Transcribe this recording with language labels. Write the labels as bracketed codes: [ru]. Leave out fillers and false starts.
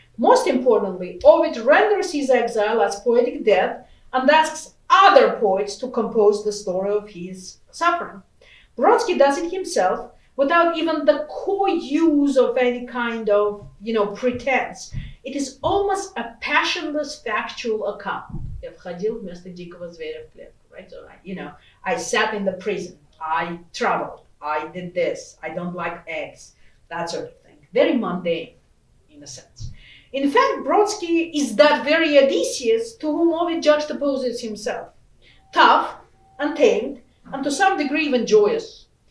[en] Most importantly, Ovid renders his exile as poetic death and asks other poets to compose the story of his suffering. Brodsky does it himself without even the co-use of any kind of, pretense. It is almost a passionless factual account. [ru] Я входил вместо дикого зверя в клетку, [en] right? So, I sat in the prison, I traveled, I did this, I don't like eggs, that sort of thing. Very mundane, in a sense. In fact, Brodsky is that very Odysseus to whom Ovid juxtaposes himself. Tough, untamed, and to some degree even joyous.